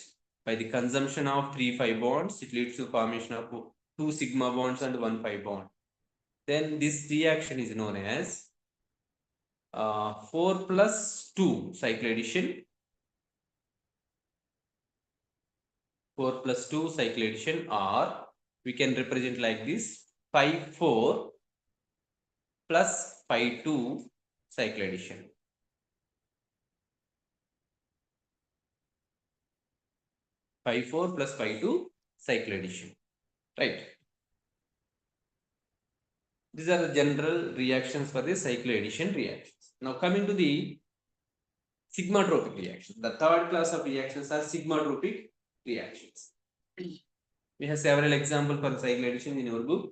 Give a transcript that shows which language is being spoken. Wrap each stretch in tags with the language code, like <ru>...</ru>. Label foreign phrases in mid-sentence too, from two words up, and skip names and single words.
<en>By the consumption of 3 phi bonds, it leads to formation of 2 sigma bonds and 1 pi bond. Then this reaction is known as 4 plus 2 cycloaddition. 4 plus 2 cycloaddition, or we can represent like this, phi 4 plus phi 2 cycloaddition. Phi 4 plus phi 2 cycloaddition. Right. These are the general reactions for the cycloaddition reactions. Now coming to the sigmatropic reactions. The third class of reactions are sigmatropic reactions. We have several examples for cycloaddition in your book.</en>